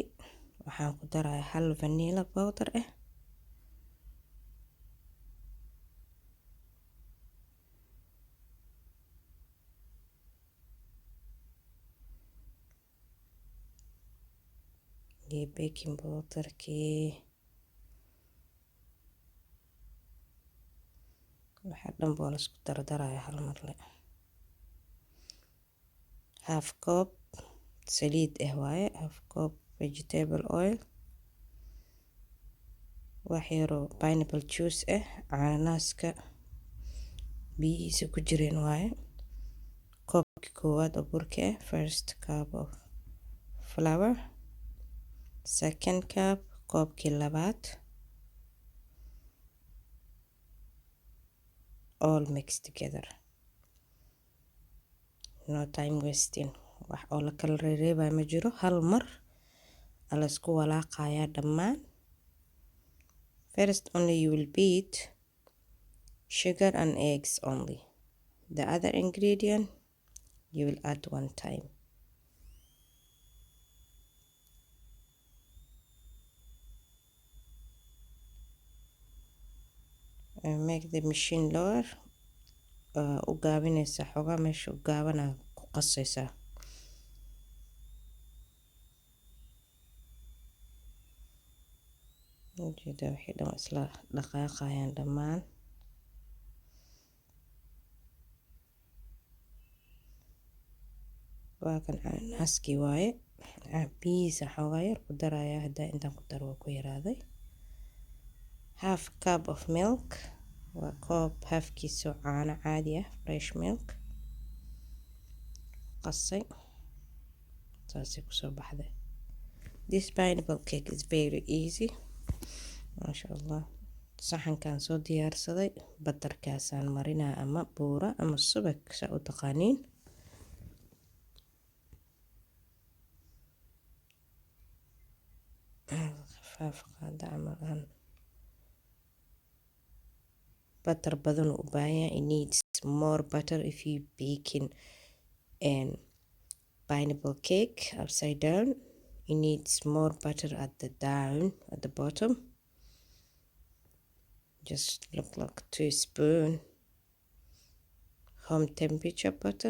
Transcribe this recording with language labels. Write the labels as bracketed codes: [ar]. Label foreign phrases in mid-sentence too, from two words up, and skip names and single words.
[so] Waxaan ku daraa 1 [en] vanilla powder [so] ah, iyo [en] baking powderkii. [so] waxaa dhan boo la isku dardaraya hal mar le. [en] half cup [so] saliid waaye, [en] half cup vegetable oil, [so] wax yaroo [en] pineapple juice [so] cananaska biyihiisa ku jireen waaye. koobkii koowaad oo burka [en] first cup of flour, second cup [so] koobkii labaad, [en] all mixed together, no time wasting. [so] wax oo la kala reebay ma jiro, hal mar ala isku walaaqaya dhammaan. [en] First only you will beat sugar and eggs only. The other ingredient you will add one time. And make the machine lower. [so] u gaabinaysa xogaa meesha u gaabana ku qasaysa. ujeeda wixii dhan isla dhaqaaqayaan dhammaan. waa kan cananaskii waaye. biyihiisa xogaa yar ku daraya, haddaa intaan ku daro waa ku yaraaday. [en] half cup of milk, [so] waa koob halfkiisa caano caadi ah, [en] fresh milk [so] qasay. saasay kusoo baxday. [en] This pineapple cake is very easy. [ar] Masha Allah. [so] saxankaan soo diyaarsaday, batarkaasaan marinaa ama buura ama subag saa u taqaaniin. khafaaf qaada camal butter badan u baahan. [en] It needs more butter if you baking and pineapple cake upside down. It needs more butter at the bottom. Just look like 2 spoon home temperature butter.